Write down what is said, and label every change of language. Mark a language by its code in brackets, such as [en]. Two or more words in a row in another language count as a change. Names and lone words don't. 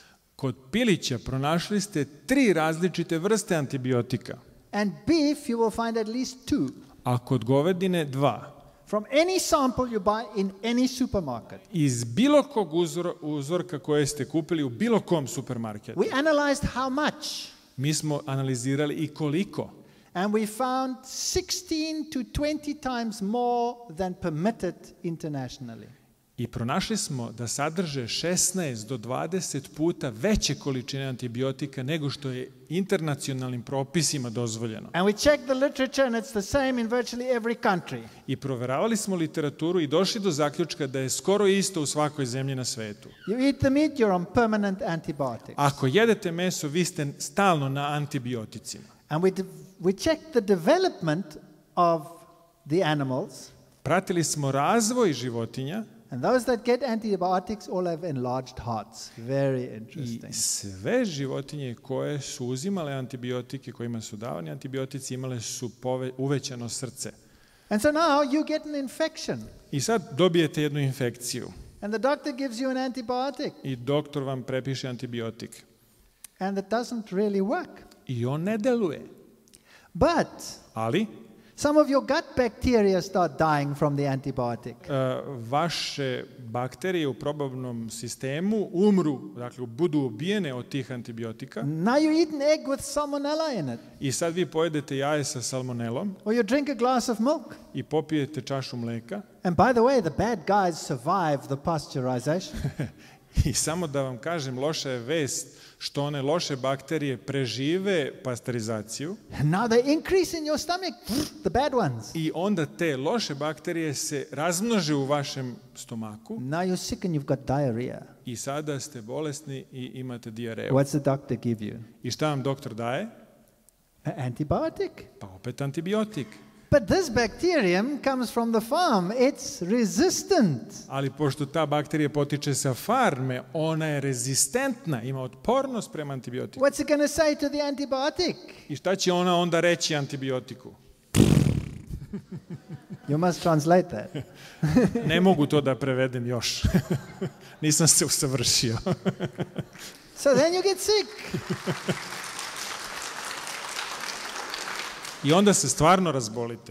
[sr] Kod pilića pronašli ste 3 različite vrste antibiotika, [en] And beef, you will find at least 2. [sr] a kod govedine 2. [en] From any sample you buy in any supermarket. [sr] Iz bilo kog uzorka koje ste kupili u bilo kom supermarketu. [en] We analyzed how much. [sr] Mi smo analizirali i koliko. [en] And we found 16 to 20 times more than permitted internationally. [sr] I pronašli smo da sadrže 16 do 20 puta veće količine antibiotika nego što je internacionalnim propisima dozvoljeno. [en] And we checked the literature and it's the same in virtually every country. [sr] I proveravali smo literaturu i došli do zaključka da je skoro isto u svakoj zemlji na svetu. [en] You eat the meat, you're on permanent antibiotics. [sr] Ako jedete meso, vi ste stalno na antibioticima. [en] And we checked the development of the animals. [sr] Pratili smo razvoj životinja. [en] And those that get antibiotics all have enlarged hearts. Very interesting. [sr] I sve životinje koje su uzimale antibiotike, kojima su davani antibiotici, imale su uvećano srce. [en] And so now you get an infection. [sr] I sad dobijete jednu infekciju. [en] And the doctor gives you an antibiotic. [sr] I doktor vam prepiše antibiotik. [en] And it doesn't really work. [sr] I on ne deluje. [en] But [sr] Ali [en] some of your gut bacteria start dying from the antibiotic. [sr] Vaše bakterije u probavnom sistemu umru, dakle budu ubijene od tih antibiotika. [en] Now you eat an egg with salmonella in it. [sr] I sad vi pojedete jaje sa salmonelom. [en] Or you drink a glass of milk. [sr] I popijete čašu mleka. [en] And by the way, the bad guys survive the pasteurization. [sr] I samo da vam kažem, loša je vest što one loše bakterije prežive pasterizaciju. [en] And now they increase in your stomach, the bad ones. [sr] I onda te loše bakterije se razmnože u vašem stomaku. [en] Now you're sick and you've got diarrhea. [sr] I sada ste bolesni i imate dijareju. [en] What's the doctor give you? [sr] I šta vam doktor daje? [en] An antibiotic. [sr] Pa opet antibiotik. [en] But this bacterium comes from the farm. It's resistant. [sr] Ali pošto ta bakterija potiče sa farme, ona je rezistentna, ima otpornost prema antibiotiku. [en] What's it going to say to the antibiotic? [sr] I šta će ona onda reći antibiotiku? [en] You must translate that. [sr] Ne mogu to da prevedem još. Nisam se usavršio. [en] So then you get sick. [sr] I onda se stvarno razbolite.